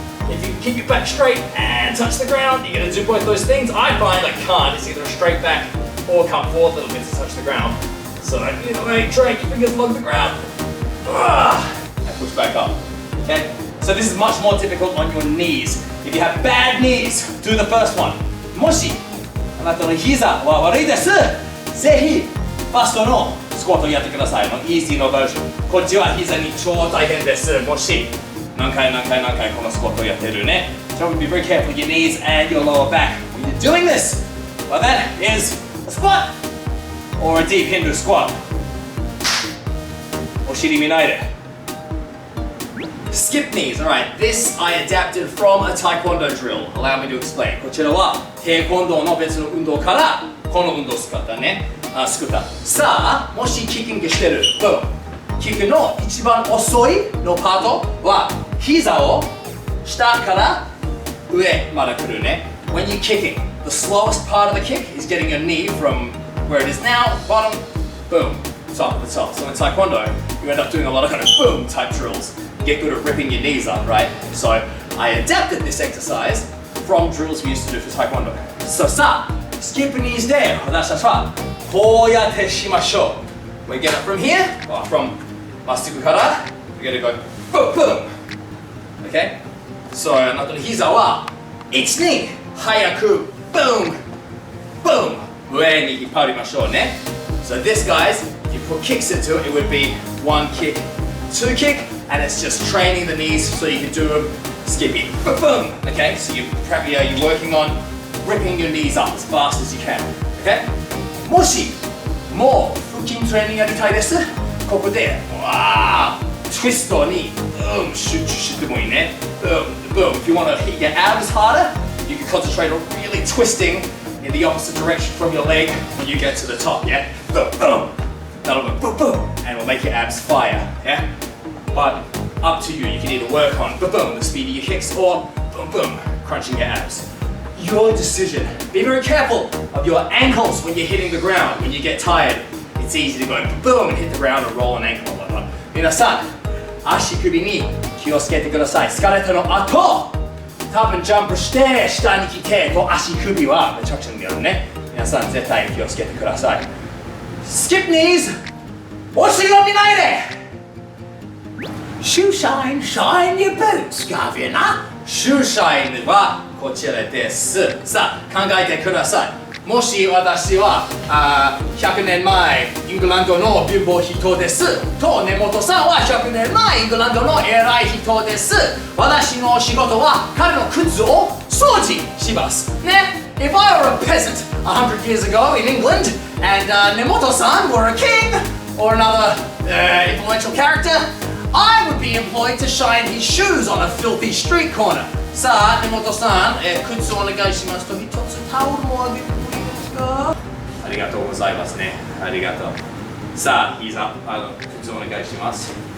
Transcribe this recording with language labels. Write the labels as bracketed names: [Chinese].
[English] If you keep your back straight and touch the ground, you're going to do both those things. I find I can't. It's either a straight back or come forward a little bit to touch the ground. So either way, try and keep your fingers along the ground. And push back up. Okay? So this is much more difficult on your knees. If you have bad knees, do the first one. [Japanese] もしあなたの膝は悪いです。ぜひファーストのスクワットをやってください。のイージーのバージョン。こっちは膝に超大変です。もし何回このスクワットをやってるね。 [English] So be very careful with your knees and your lower back when you're doing this. Well, that is a squat or a deep Hindu squat. [Japanese] お尻見ないで。Skip knees. [English] Alright, this I adapted from a taekwondo drill. Allow me to explain. [Japanese] こちらはテコンドーの別の運動からこの運動を使ったね。作った。さあ、もしキックしてる。キックの一番遅いのパートは膝を下から上まで来るね。 [English] When you're kicking, the slowest part of the kick is getting your knee from where it is now, bottom, boom, top of the top. So in taekwondo, you end up doing a lot of kind of boom type drills. Get good at ripping your knees up, right? So I adapted this exercise from drills we used to do for taekwondo. So さあ、skip knees で [Japanese] 私たちはこうやってしましょう。 [English] We get up from here, or from [Japanese] まっすぐから [English] we're gonna go boom, boom. Okay? [Japanese] So あなたの膝は1に早く boom, boom 上に引っ張りましょうね。 [English] So this guys, if you put kicks into it, it would be 1 kick, 2 kick, and it's just training the knees so you can do them skippy. Boom! Okay, so you're working on ripping your knees up as fast as you can. Okay? [Japanese] もしもう腹筋トレーニングやりたいです。ここでツイストに集中してもいいね。 [English] Boom! If you want to hit your abs harder, you can concentrate on really twisting in the opposite direction from your leg when you get to the top. Yeah? Boom! That'll go boom, boom, and it'll make your abs fire. Yeah? But up to you. You can either work on boom, the speed of your kicks, or boom, crunching your abs. Your decision. Be very careful of your ankles when you're hitting the ground. When you get tired, it's easy to go boom and hit the ground and roll an ankle or whatnot. [Japanese] 皆さん、足首に気をつけてください。疲れたの後、多分ジャンプして下に来てと足首はめちゃくちゃになるね。皆さん絶対に気をつけてください。 [English] Skip knees. [Japanese] お尻を見ないで。 [English] Shoe shine, shine your boots, [Japanese] ガビな。 Shoe shine はこちらです。さあ、考えてください。もし私は100年前イングランドの貧乏人ですと根本さんは100年前イングランドの偉い人です。私の仕事は彼の靴を掃除しますね。 [English] If I were a peasant 100 years ago in England and Nemoto-san were a king or another influential character, I would be employed to shine his shoes on a filthy street corner. [Japanese] さあ、Nemoto-san、靴をお願いしますと一つタオルもあげてもいいですか？ありがとうございますね。ありがとう。さあ、いざ、靴をお願いします。